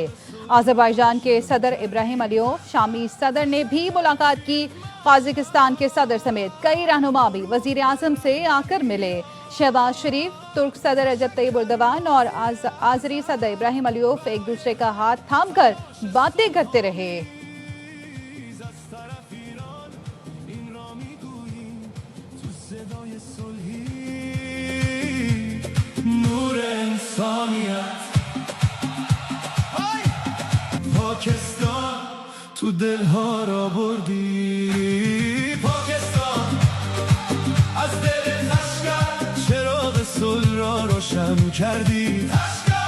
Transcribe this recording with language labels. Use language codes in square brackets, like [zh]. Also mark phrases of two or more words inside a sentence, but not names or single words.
[ur] آذربائیجان کے صدر ابراہیم علیوف شامی صدر نے بھی ملاقات کی. قازقستان کے صدر سمیت کئی رہنما بھی وزیر اعظم سے آ کر ملے. شہباز شریف، ترک صدر رجب طیب اردوان اور آذری صدر ابراہیم علیوف ایک دوسرے کا ہاتھ تھام کر باتیں کرتے رہے. [fa] پاکستان تو دلها را بردی، پاکستان از دل لشکر چراغ صلح را روشن کردی.